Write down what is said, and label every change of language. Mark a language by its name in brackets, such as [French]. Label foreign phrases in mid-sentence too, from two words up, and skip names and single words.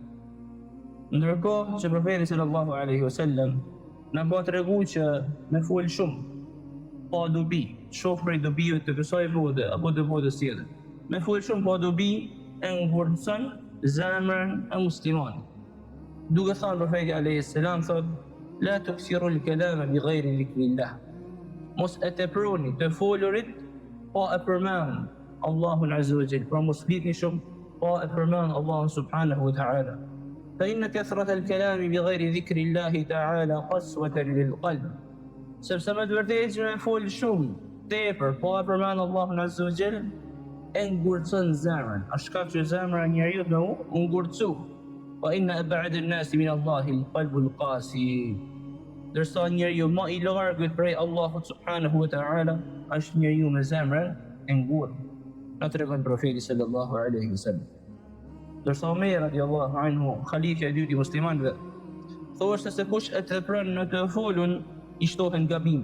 [Albanian] Ndërkohë që profeti [Arabic] صلى الله عليه وسلم [Albanian] na ka tregu që me fol shumë, pa dobi, shoh prej dobive të kësaj bote apo të botës tjetër. Me fol shumë pa dobi e ngurtson zemrën e muslimanit. Duke thënë profeti [Arabic] عليه السلام [Albanian] thot, [Arabic] لا تكثروا الكلام بغير ذكر الله. [Albanian] Mos e teproni të folurit pa e përmend Allahun [Arabic] عز وجل, [Albanian] pra mos flitni shumë pa e përmend Allahun [Arabic] سبحانه وتعالى. فإن كثرة الكلام بغير ذكر الله تعالى قسوة للقلب. [Albanian] Sepse me të vërtetë që me fol shumë tepër pa e përmend Allahun [Arabic] عز وجل [Albanian] e ngurtson zemrën, a shkak që zemra e njeriu do u ngurtsu. [Arabic] وإن أبعد الناس من الله القلب القاسي. [Albanian] Dërsa njeriu më I largët prej Allahut [Arabic] سبحانه وتعالى [Albanian] është njeriu me zemrën e ngurtë. Na tregon profeti [Arabic] صلى الله عليه وسلم. [Albanian] Dërsa Omer [Arabic] رضي الله عنه, [Albanian] khalifja e dytë I muslimanëve, thoshte se kush e tepron në të folun, I shtohen gabimet.